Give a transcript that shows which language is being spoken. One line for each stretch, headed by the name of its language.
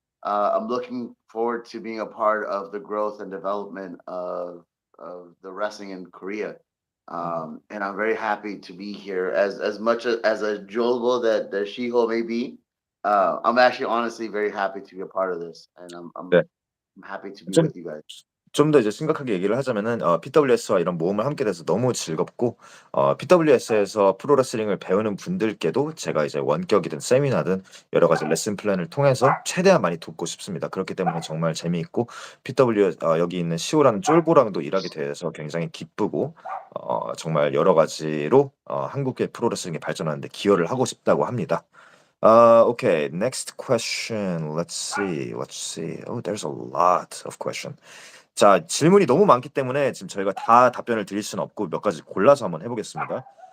English: I'm looking forward to being a part of the growth and development of the wrestling in Korea. And I'm very happy to be here. As much as a Jolbo that Shiho may be, I'm actually honestly very happy to be a part of this, and
Korean: 네.
English: I'm happy to be
Korean: 좀
English: with you guys.
Korean: 좀 더 이제 심각하게 얘기를 하자면은 PWS와 이런 모험을 함께 돼서 너무 즐겁고 PWS에서 프로레슬링을 배우는 분들께도 제가 이제 원격이든 세미나든 여러 가지 레슨 플랜을 통해서 최대한 많이 돕고 싶습니다. 그렇기 때문에 정말 재미있고 PW 여기 있는 시오라는 쫄보랑도 일하게 돼서 굉장히 기쁘고 정말 여러 가지로 한국의 프로레슬링이 발전하는 데 기여를 하고 싶다고 합니다.
English: Okay, next question. Let's see. Oh, there's a lot of question.
Korean: 자, 질문이 너무 많기 때문에 지금 저희가 다 답변을 드릴 수는 없고 몇 가지 골라서 한번 해보겠습니다.